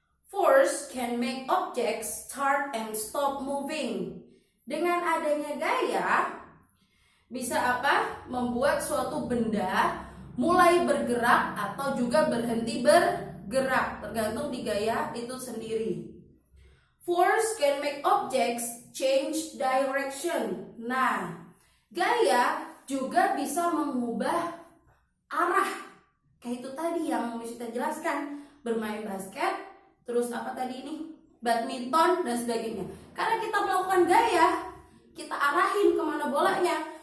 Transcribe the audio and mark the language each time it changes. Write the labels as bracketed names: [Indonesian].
[English] Force can make objects start and stop moving. [Indonesian] Dengan adanya gaya, bisa apa? Membuat suatu benda mulai bergerak atau juga berhenti bergerak, tergantung di gaya itu sendiri. [English] Force can make objects change direction. [Indonesian] Nah, gaya juga bisa mengubah arah. Kayak itu tadi yang kita jelaskan, bermain basket, terus apa tadi ini? Badminton dan sebagainya. Karena kita melakukan gaya, kita arahin kemana bolanya.